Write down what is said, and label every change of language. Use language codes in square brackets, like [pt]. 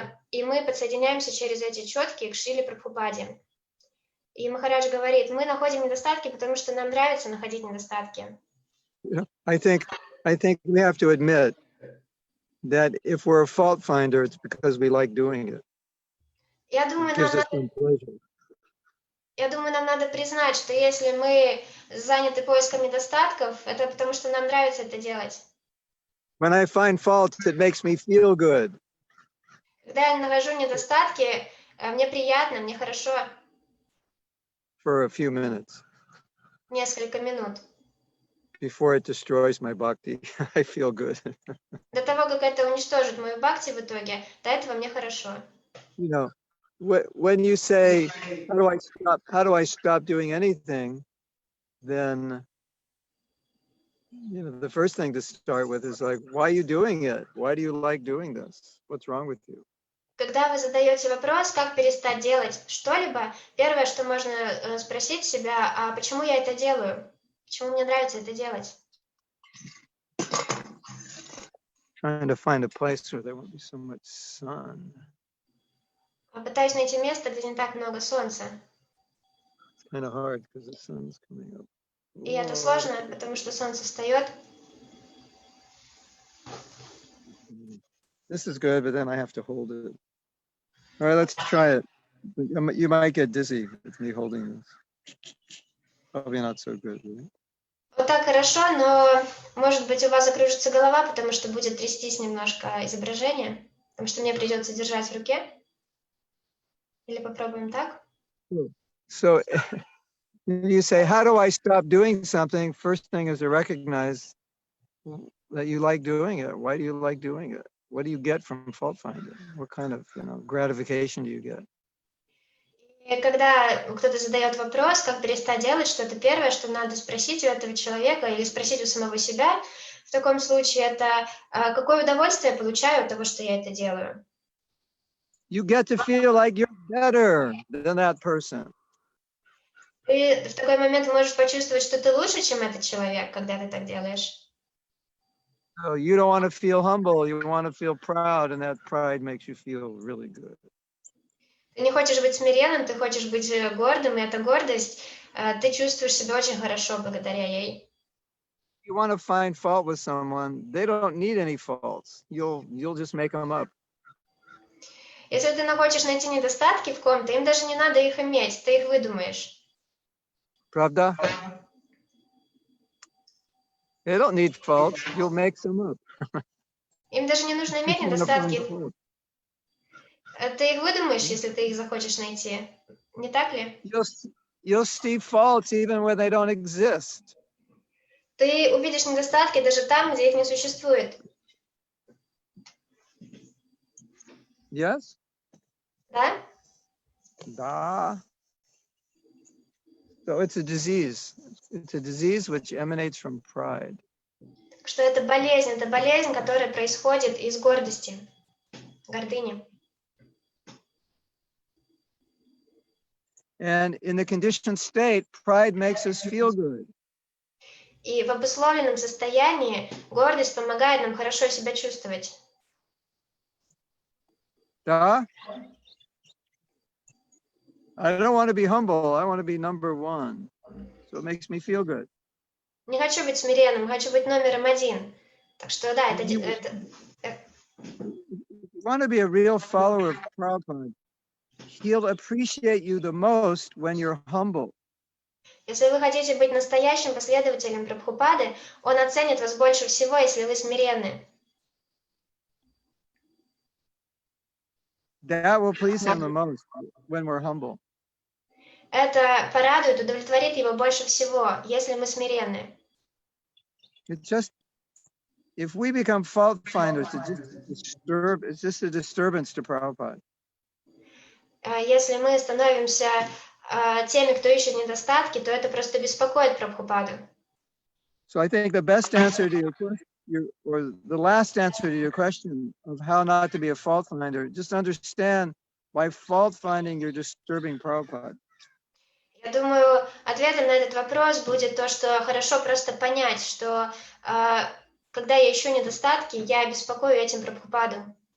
[ru] И мы подсоединяемся через эти четки к Шриле Прабхупаде. И Махарадж говорит, мы находим недостатки, потому что нам нравится находить недостатки. [en] I think we have to admit that if we're a fault finder, it's because we like doing it. [ru] Я [en] It [ru] думаю, [en] gives us some pleasure. [ru] нам надо признать, что если мы заняты поиском недостатков, это потому что нам нравится это делать. [en] When I find faults, it makes me feel good. [ru] Когда я нахожу недостатки, мне приятно, мне хорошо. [en] For a few minutes. [ru] Несколько минут. [en] Before it destroys my bhakti, I feel good. [ru] До того, как это уничтожит мою бхакти в итоге, до этого мне хорошо. [en] You know, when you say, how do I stop doing anything? Then, you know, the first thing to start with is like, why are you doing it? Why do you like doing this? What's wrong with you? [ru] Когда вы задаете вопрос, как перестать делать что-либо, первое, что можно спросить себя, а почему я это делаю? Почему мне нравится это делать? [en] Trying to find a place where there won't be so much sun. [ru] Пытаюсь найти место, где не так много солнца. [en] It's kind of hard because the sun's coming up. [ru] И это сложно, потому что солнце встает. [en] This is good, but then I have to hold it. All right, let's try it. You might get dizzy with me holding this. Probably not so good, right? [ru] Вот так хорошо, но, может быть, у вас закружится голова, потому что будет трястись немножко изображение, потому что мне придется держать в руке. Или попробуем так? [en] So you say, how do I stop doing something? First thing is to recognize that you like doing it. Why do you like doing it? What do you get from fault finding? What kind of, gratification do you get? [ru] И когда кто-то задает вопрос, как перестать делать что-то, первое, что надо спросить у этого человека или спросить у самого себя, в таком случае, это какое удовольствие я получаю от того, что я это делаю. [en] You get to feel like you're better than that person. [ru] Ты в такой момент можешь почувствовать, что ты лучше, чем этот человек, когда ты так делаешь. [en] So you don't want to feel humble, you want to feel proud, and that pride makes you feel really good. [ru] Ты не хочешь быть смиренным, ты хочешь быть гордым, и эта гордость, ты чувствуешь себя очень хорошо благодаря ей. [en] You want to find fault with someone, they don't need any faults. You'll just make them up. [ru] Если ты хочешь найти недостатки в ком-то, им даже не надо их иметь, ты их выдумаешь. Правда? [en] They don't need faults. You'll make them up. [ru] Им даже не нужно иметь недостатки. Ты их выдумаешь, если ты их захочешь найти. Не так ли? [en] You'll see faults even when they don't exist. [ru] Ты увидишь недостатки даже там, где их не существует. [en] Yes? [ru] Да? Da. [en] So it's a disease. It's a disease which emanates from pride. [ru] К что это болезнь, которая происходит из гордости, гордыни. [en] And in the conditioned state, pride makes us feel good. [ru] И в обусловленном состоянии гордость помогает нам хорошо себя чувствовать. Duh? [en] I don't want to be humble. I want to be number one. So it makes me feel good. [ru] Не хочу быть смиренным, хочу быть номером один. Так что да, [en] If you want to be a real follower of Prabhupada, he'll appreciate you the most when you're humble. [ru] Если вы хотите быть настоящим последователем Прабхупады, он оценит вас больше всего, если вы смиренны. [en] That will please him the most when we're humble. [ru] Это порадует, удовлетворит его больше всего, если мы смиренны. [en] It's just, if we become fault finders, it's just a disturbance to Prabhupada. [ru] Если мы становимся теми, кто ищет недостатки, то это просто беспокоит Прабхупаду. [en] So I think the best answer to or the last answer to your question of how not to be a fault finder, just understand by fault finding you're disturbing Prabhupada. [ru] Я думаю, ответом на этот вопрос будет то, что хорошо просто понять, что когда я ищу недостатки, я беспокою этим Прабхупаду.